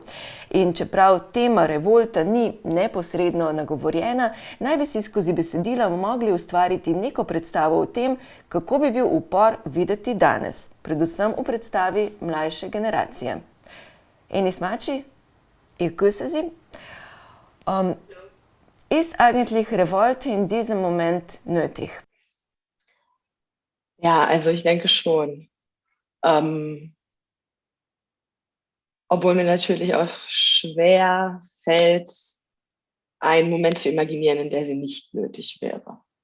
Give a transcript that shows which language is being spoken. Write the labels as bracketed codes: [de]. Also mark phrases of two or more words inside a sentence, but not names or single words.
[sl] In čeprav tema revolta ni neposredno nagovorjena, naj bi si skozi besedila mogli ustvariti neko predstavo o tem, kako bi bil upor videti danes, predvsem v predstavi mlajše generacije. [de] Enis Mači, ich grüße Sie. Ist eigentlich Revolte in diesem Moment nötig? Ja, also ich denke schon. Obwohl mir natürlich auch schwer fällt, einen Moment zu imaginieren, in der sie nicht nötig wäre.